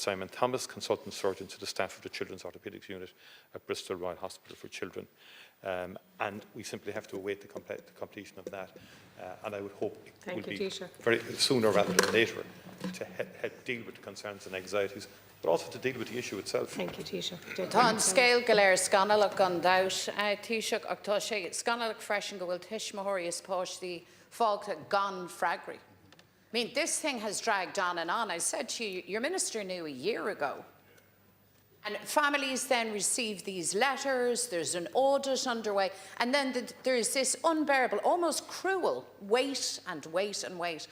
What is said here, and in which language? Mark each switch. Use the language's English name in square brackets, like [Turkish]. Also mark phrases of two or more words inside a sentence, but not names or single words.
[English] Simon Thomas, consultant surgeon to the staff of the Children's Orthopaedics Unit at Bristol Royal Hospital for Children. And we simply have to await the completion of that. And I would hope it will be very sooner rather than later to help deal with the concerns and anxieties, but also to deal with the issue itself. Thank you, Taoiseach. [Irish] Tá an scéal go léir scanalach an dais, Taoiseach, ach tá sé scanalach freisin go bhfuil tuismitheoirí is páistí fágtha gan freagraí. [English] I mean, this thing has dragged on and on. I said to you, your minister knew a year ago. And families then receive these letters, there's an audit underway, and then there's this unbearable, almost cruel wait and wait and wait.